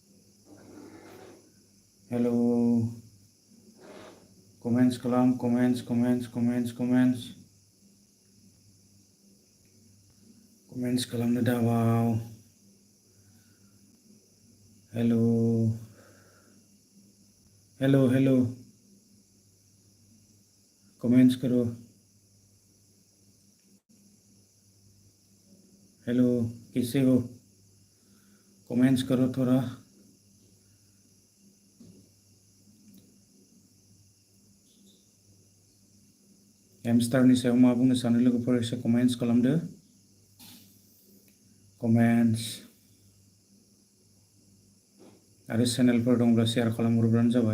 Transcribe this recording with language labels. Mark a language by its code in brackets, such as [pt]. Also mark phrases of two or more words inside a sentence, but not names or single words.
[brx] हेलौ कमेन्ट्स खालाम, कमेन्ट्स कमेन्ट्स कमेन्ट्स कमेन्ट्स कमेन्ट्स खालामनो दाबाव। [hi] हेलौ हेलौ हेलौ कमेंट्स करो। हेलो कैसे हो? कमेंट्स करो थोड़ा। [brx] हेमस्टारनि सायाव मा बुंनो सानो लोगोफोर? एसे कमेन्ट्स खालामदो। कमेन्ट्स आरो चेनेलफोर दंब्ला शेयार खालामहरब्लानो जाबाय।